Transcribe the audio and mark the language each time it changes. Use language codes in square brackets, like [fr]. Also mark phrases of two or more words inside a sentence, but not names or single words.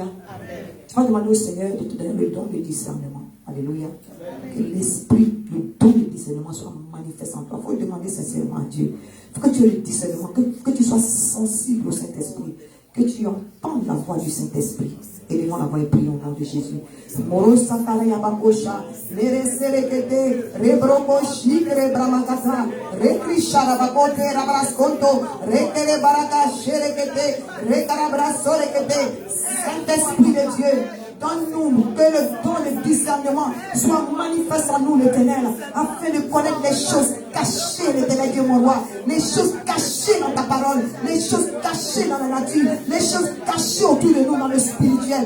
[fr] Tu vas demander au Seigneur de te donner le don de discernement. Alléluia. Que l'esprit, le don de discernement soit manifeste en toi. Il faut le demander sincèrement à Dieu. Il faut que tu aies le discernement, que tu sois sensible au Saint-Esprit, que tu entendes la voix du Saint-Esprit. Élevons la voix et prions au nom de Jésus. Moro Santaraya Bakosha, Nereserekete, Rebrokoshi, Rebramagata, Rekrishara Bakote, Rabraskonto, Rekele Baraka, Sherekete, Rekarabrasorekete. Saint-Esprit de Dieu, donne-nous que le don de discernement soit manifeste en nous, l'Éternel, afin de connaître les choses cachées, l'Éternel Dieu mon roi, les choses cachées dans ta parole, les choses cachées dans la nature, les choses cachées autour de nous dans le spirituel.